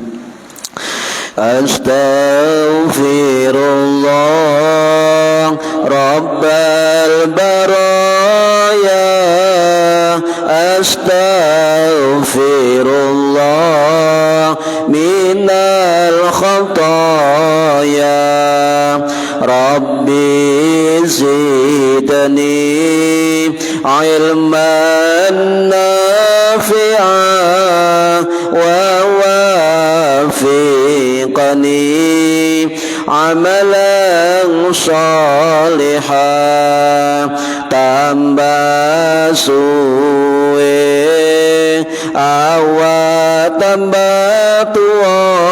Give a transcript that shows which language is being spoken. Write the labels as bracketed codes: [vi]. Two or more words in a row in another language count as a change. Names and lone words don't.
[ar] أستغفر الله رب البرايا، أستغفر الله من الخطايا, رب زدني علما نافعا ووفقني عملا صالحا. [jv] Tambah suwe awak tambah tua,